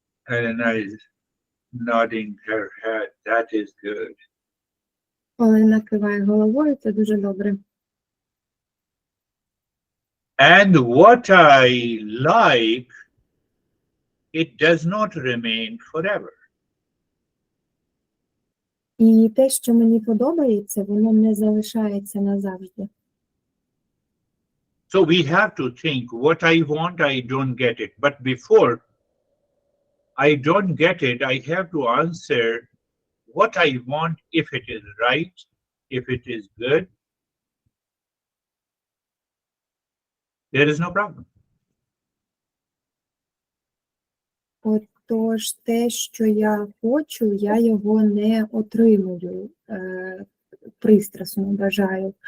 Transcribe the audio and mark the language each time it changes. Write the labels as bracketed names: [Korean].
[English] Elena is nodding her head. That is good. [Ukrainian] Олена киває головою, це дуже добре. [English] And what I like, it does not remain forever. [Ukrainian] І те, що мені подобається, воно не залишається назавжди. [English] So we have to think, what I want, I don't get it. But before I don't get it, I have to answer what I want, if it is right, if it is good, there is no problem. [Ukrainian] Отож, те, що я хочу, я його не отримую, пристрасно бажаю.